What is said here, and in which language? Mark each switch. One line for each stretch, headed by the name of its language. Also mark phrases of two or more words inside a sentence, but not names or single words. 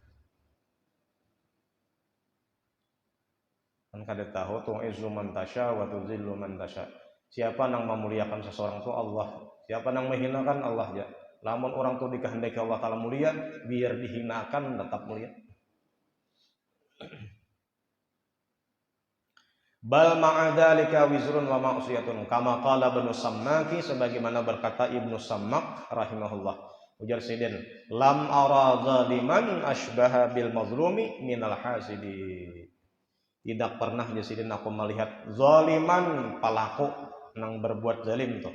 Banjar: Kan kada tahu
Arabic: تعز من تشاء وتذل من تشاء.
Banjar: Siapa nang memuliakan seseorang itu Allah, siapa nang menghinakan Allah ya. Lamun orang tu dikehendaki Allah taala mulia, biar dihinakan tetap mulia.
Arabic: بل مع ذلك وزر ومعصية كما قال ابن السماك,
Banjar: sebagaimana berkata Ibnu Sammak rahimahullah. Ujar Sidin,
Arabic: لم أر ظالما أشبه بالمظلوم من الحاسد.
Banjar: Tidak pernah Sidin aku melihat zaliman pelaku nang berbuat zalim tuh.